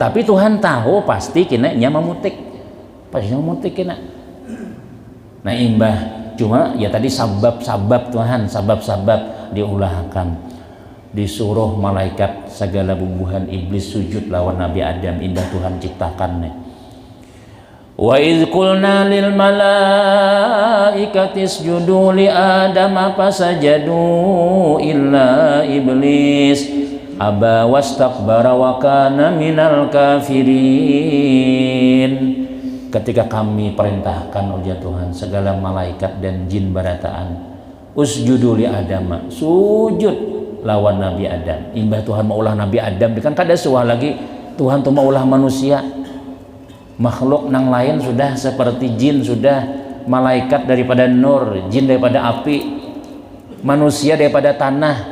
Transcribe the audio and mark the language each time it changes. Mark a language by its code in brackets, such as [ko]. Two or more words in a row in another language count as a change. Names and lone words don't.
[bjn] Tapi Tuhan tahu pasti kena nya memutik, pasti memutik kena. Nah imbah cuma ya tadi sabab Tuhan, sabab diulahkan, disuruh malaikat segala bubuhan iblis sujud lawan Nabi Adam, imbah Tuhan ciptakan nih. [ar] وإذ قلنا للملائكة اسجدوا لآدم فسجدوا إلا إبليس أبى واستكبر وكان من الكافرين. [bjn] Ketika kami perintahkan oleh Tuhan segala malaikat dan jin barataan, [ar] اسجدوا لآدم, [bjn] sujud lawan Nabi Adam. Imbah Tuhan mau ulah Nabi Adam, kan kada suah lagi Tuhan tuh mau ulah manusia. Makhluk nang lain sudah seperti jin, sudah malaikat daripada nur, jin daripada api, manusia daripada tanah.